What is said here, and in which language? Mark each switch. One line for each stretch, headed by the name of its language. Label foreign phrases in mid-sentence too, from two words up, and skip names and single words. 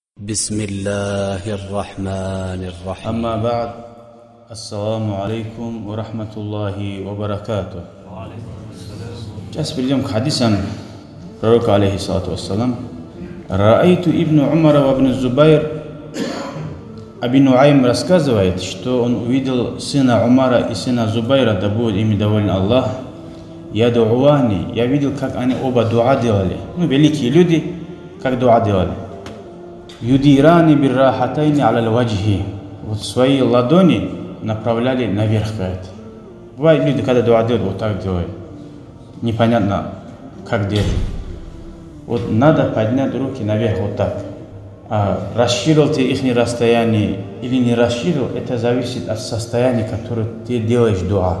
Arabic: بسم الله الرحمن الرحيم. أما بعد، السلام عليكم ورحمة الله وبركاته.
Russian: Сейчас перейдем к хадисам пророка,
Arabic: عليه الصلاة والسلام. رأيت ابن عمر وابن الزبير.
Russian: Аби Нуайм рассказывает, что он увидел сына Умара и сына Зубайра, да будет ими доволен Аллах. Ядуани, я видел, как они оба дуа делали. Великие люди, как дуа делали.
Arabic: يديران بالراحتين على الوجه.
Russian: Вот свои ладони направляли наверх. Бывает, люди, когда дуа делают, вот так делают. Непонятно, как делать. Вот надо поднять руки наверх вот так. А расширил ты их расстояние или не расширил, это зависит от состояния, которое ты делаешь дуа.